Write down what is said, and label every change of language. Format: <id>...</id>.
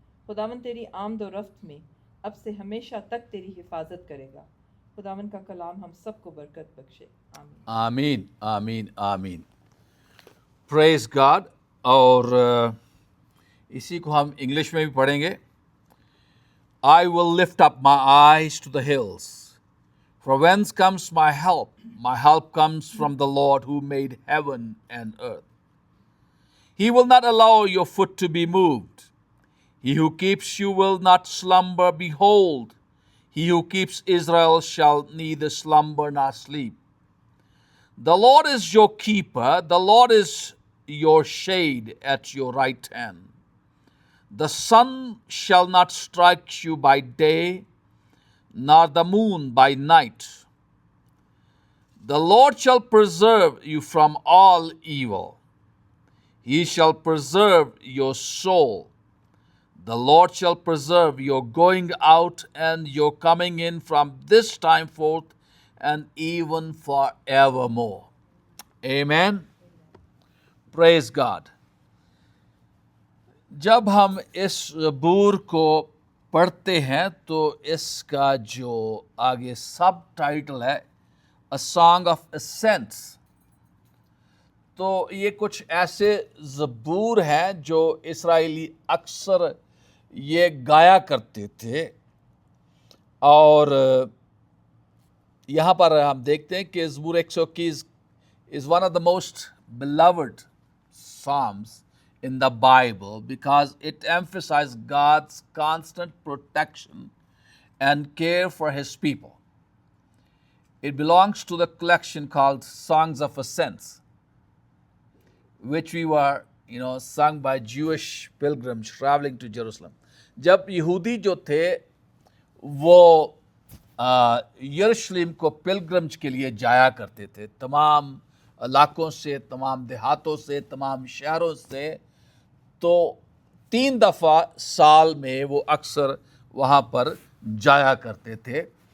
<hi>खुदावन तेरी आमद और रफ्त में अब से हमेशा तक तेरी हिफाजत करेगा। खुदावन का कलाम हम सबको बरकत बख्शे। आमीन। आमीन आमीन आमीन।</hi> <en>Praise God.</en> <hi>और इसी को हम इंग्लिश में भी पढ़ेंगे।</hi> <en>I will lift up my eyes to the hills. From whence comes my help? My help comes from the Lord who made heaven and earth. He will not allow your foot to be moved. He who keeps you will not slumber. Behold, he who keeps Israel shall neither slumber nor sleep. The Lord is your keeper. The Lord is your shade at your right hand. The sun shall not strike you by day, nor the moon by night. The Lord shall preserve you from all evil. He shall preserve your soul. The Lord shall preserve your going out and your coming in from this time forth and even forevermore. Amen. Praise God.</en> <hi>जब हम इस ज़बूर को पढ़ते हैं तो इसका जो आगे सब टाइटल है</hi> <en>A Song of Ascents,</en> <hi>तो ये कुछ ऐसे ज़बूर हैं जो इस्राएली अक्सर ये गाया करते थे। और यहाँ पर हम देखते हैं कि ज़बूर 121</hi> <en>is one of the most beloved psalms in the Bible because it emphasizes God's constant protection and care for his people. It belongs to the collection called Songs of Ascents, which we were, sung by Jewish pilgrims traveling to Jerusalem.</en> <hi>जब यहूदी जो थे वो यरूशलेम को pilgrims के लिए जाया करते थे, तमाम इलाकों से, तमाम देहातों से, तमाम शहरों से, तो 3 दफ़ा साल में वो अक्सर वहाँ पर जाया करते थे।</hi>